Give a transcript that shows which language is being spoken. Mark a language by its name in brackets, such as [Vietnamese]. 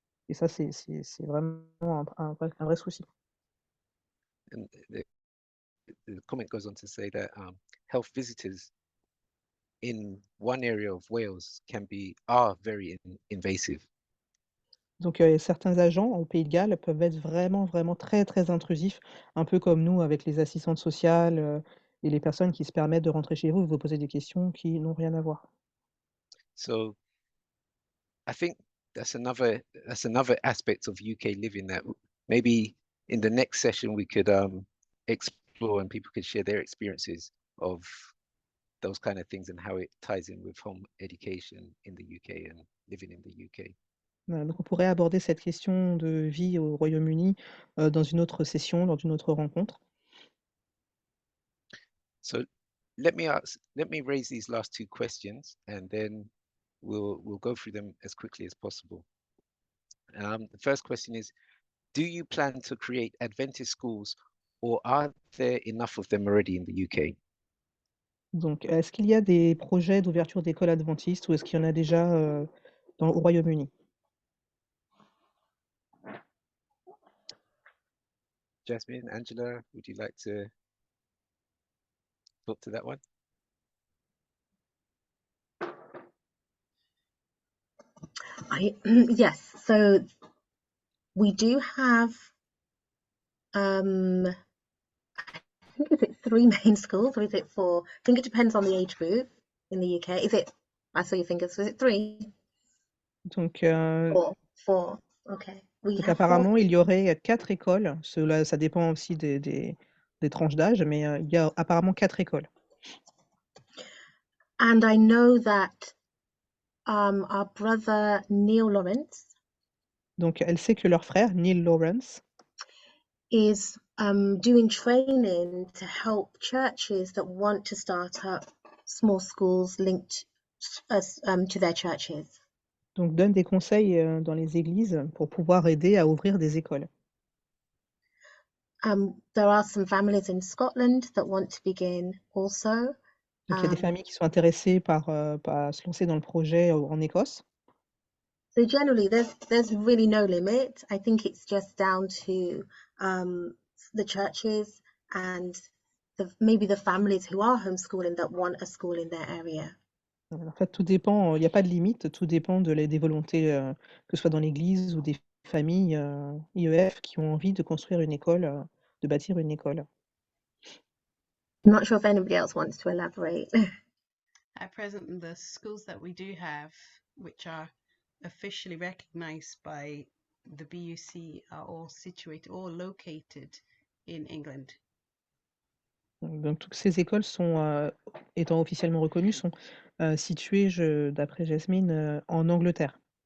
[French] Et ça, c'est vraiment un vrai souci. [English] and the comment goes on to say that health visitors in one area of Wales are very invasive. [French] Donc, certains agents au Pays de Galles peuvent être vraiment, vraiment très, très intrusifs, un peu comme nous avec les assistantes sociales et les personnes qui se permettent de rentrer chez vous et vous poser des questions qui n'ont rien à voir. [English] So I think that's another aspect of UK living that maybe in the next session we could explore, and people could share their experiences of those kind of things and how it ties in with home education in the UK and living in the UK. [French] Voilà, donc on pourrait aborder cette question de vie au Royaume-Uni dans une autre session, dans une autre rencontre. [English] So let me raise these last two questions, and then we'll go through them as quickly as possible. The first question is, do you plan to create Adventist schools, or are there enough of them already in the UK? [French] Donc, est-ce qu'il y a des projets d'ouverture d'écoles adventistes ou est-ce qu'il y en a déjà au Royaume-Uni? [English] Jasmine, Angela, would you like to talk to that one? Yes, so we do have I think is it 3 main schools or is it 4? I think it depends on the age group in the UK. Is it, I saw your fingers, was it 3? [French] Donc, [English] 4. Okay. We [French] donc [English] have 4. [French] apparemment, il y aurait 4 écoles. Cela, ça dépend aussi des tranches d'âge, mais il y a apparemment 4 écoles. [English] And I know that our brother Neil Lawrence [French] Donc, elle sait que leur frère, Neil Lawrence, [English] is doing training to help churches that want to start up small schools linked to their churches. [French] donc, donne des conseils dans les églises pour pouvoir aider à ouvrir des écoles. [English] There are some families in Scotland that want to begin also. [French] Donc, il y a des familles qui sont intéressées par se lancer dans le projet en Écosse. [English] So generally, there's really no limit. I think it's just down to the churches and maybe the families who are homeschooling that want a school in their area. [French] En fait, tout dépend, il n'y a pas de limite, tout dépend des volontés, que ce soit dans l'église ou des familles IEF qui ont envie de construire une école, de bâtir une école. [English] I'm not sure if anybody else wants to elaborate. At present, the schools that we do have, which are officially recognized by the BUC, are all situated or located in England. [French] Donc toutes ces écoles sont, étant officiellement reconnues, sont situées, d'après Jasmine, en Angleterre.